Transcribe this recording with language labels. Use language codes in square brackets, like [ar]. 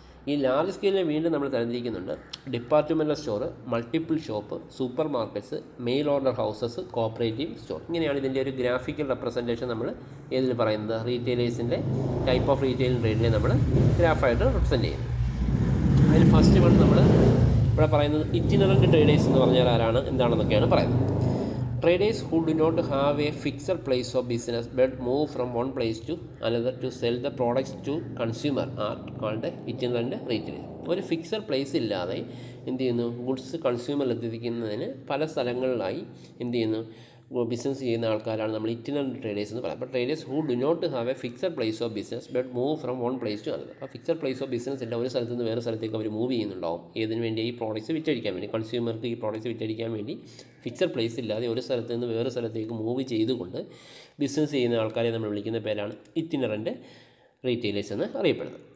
[ml] ഈ ലാർജ് സ്കെയിലിനെ വീണ്ടും നമ്മൾ തരംതിരിക്കുന്നുണ്ട്. Departmental store, multiple shop, super markets, mail order houses, cooperative store. ഇങ്ങനെയാണ് ഇതിൻ്റെ ഒരു ഗ്രാഫിക്കൽ റെപ്രസെൻറ്റേഷൻ നമ്മൾ ഏതിൽ പറയുന്നത്, റീറ്റെയിലേഴ്സിൻ്റെ ടൈപ്പ് ഓഫ് റീറ്റെയിൽ ട്രേഡിനെ നമ്മൾ ഗ്രാഫായിട്ട് റെപ്രസെൻറ്റ് ചെയ്യുന്നത്. അതിൽ ഫസ്റ്റ് വൺ നമ്മൾ ഇവിടെ പറയുന്നത് ഇറ്റിനറൻ്റ് ട്രേഡേഴ്സ് എന്ന് പറഞ്ഞാൽ ആരാണ്, എന്താണെന്നൊക്കെയാണ് പറയുന്നത്. [en] Traders who do not have a fixed place of business but move from one place to another to sell the products to consumer are called itinerant retailers. [ml] ഒരു ഫിക്സഡ് പ്ലേസ് ഇല്ലാതെ എന്ത് ചെയ്യുന്നു, ഗുഡ്സ് കൺസ്യൂമറിൽ എത്തിക്കുന്നതിന് പല സ്ഥലങ്ങളിലായി എന്ത് ചെയ്യുന്നു, ബിസിനസ് ചെയ്യുന്ന ആൾക്കാരാണ് നമ്മൾ ഇറ്റിനറൻ്റ് ട്രേഡേഴ്സ് എന്ന് പറയുന്നത്. അപ്പോൾ [en] Traders who do not have a fixed place of business but move from one place to another. [ml] ആ ഫിക്സഡ് പ്ലേസ് ഓഫ് ബിസിനസ് ഇല്ല, ഒരു സ്ഥലത്ത് നിന്ന് വേറെ സ്ഥലത്തേക്ക് അവർ മൂവ് ചെയ്യുന്നുണ്ടാവും. ഏതിനു വേണ്ടി, ഈ പ്രോഡക്റ്റ്സ് വിറ്റഴിക്കാൻ വേണ്ടി, കൺസ്യൂമർക്ക് ഈ പ്രോഡക്റ്റ്സ് വിറ്റഴിക്കാൻ വേണ്ടി ഫിക്സഡ് പ്ലേസ് ഇല്ലാതെ ഒരു സ്ഥലത്ത് നിന്ന് വേറെ സ്ഥലത്തേക്ക് മൂവ് ചെയ്തുകൊണ്ട് ബിസിനസ് ചെയ്യുന്ന ആൾക്കാരെ നമ്മൾ വിളിക്കുന്ന പേരാണ് ഇറ്റിനറൻ്റ് റീറ്റെയിലേഴ്സ് എന്ന് അറിയപ്പെടുന്നത്.